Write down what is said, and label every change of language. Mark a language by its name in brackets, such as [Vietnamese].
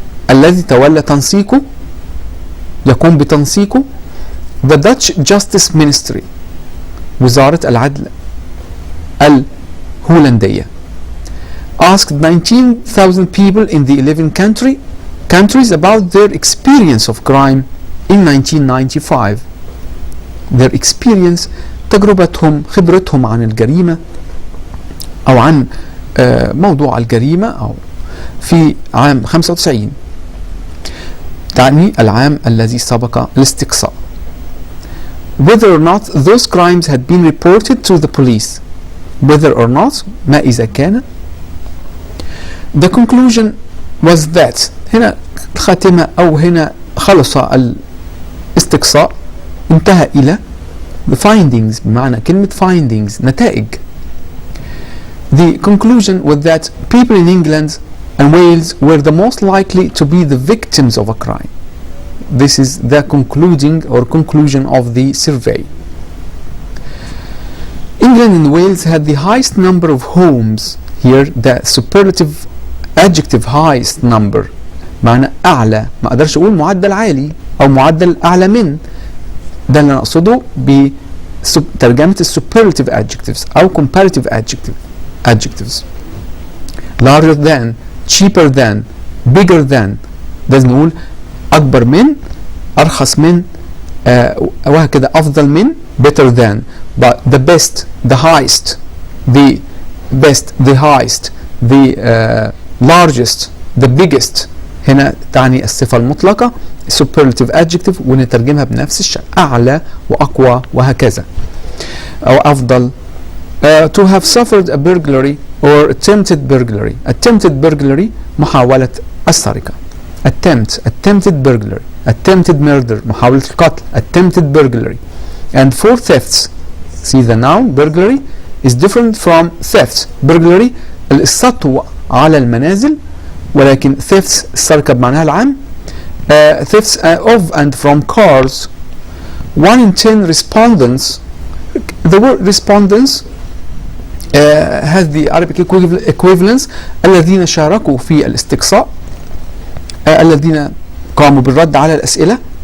[Arabic] الذي تولى تنسيقه يقوم بتنسيقه [English] the Dutch Justice Ministry [Arabic] وزارة العدل الهولندية [English] asked 19,000 people in the 11 countries about their experience of crime in 1995. Their experience [Arabic] تجربتهم خبرتهم عن الجريمة أو عن موضوع الجريمة أو في عام 95 تعني العام الذي سبق الاستقصاء. [English] Whether or not those crimes had been reported to the police. Whether or not [Arabic] ما إذا كان. [English] The conclusion was that [Arabic] هنا خاتمة أو هنا خلص الاستقصاء انتهى إلى [English] the findings [Arabic] بمعنى كلمة findings نتائج. [English] The conclusion was that people in England and Wales were the most likely to be the victims of a crime. This is the conclusion of the survey. England and Wales had the highest number of homes. Here the superlative adjective highest number [Arabic] معنى أعلى، ما أقدرش أقول معدل عالي أو معدل أعلى من. ده اللي أنا أقصده بترجمة superlative adjectives أو comparative adjectives. [English] larger than, cheaper than, bigger than، [Arabic] لازم نقول أكبر من، أرخص من، وهكذا، أفضل من، [English] better than. but the best, the highest, the best, the highest, the largest, the biggest، [Arabic] هنا تعني الصفة المطلقة [English] superlative adjective، [Arabic] ونترجمها بنفس الشكل، أعلى وأقوى وهكذا، أو أفضل. [English] to have suffered a burglary or attempted burglary. attempted burglary [Arabic] محاولة السرقة. [English] attempted burglary. attempted murder [Arabic] محاولة القتل. [English] attempted burglary. and for thefts, see the noun burglary is different from thefts. [Arabic] burglary السطو على المنازل، ولكن thefts السرقة بمعناها العام. [English] thefts of and from cars. 1 in 10 respondents. the word respondents has the Arabic equivalence، [Arabic] الذين شاركوا في الاستقصاء، الذين قاموا بالرد على الأسئلة.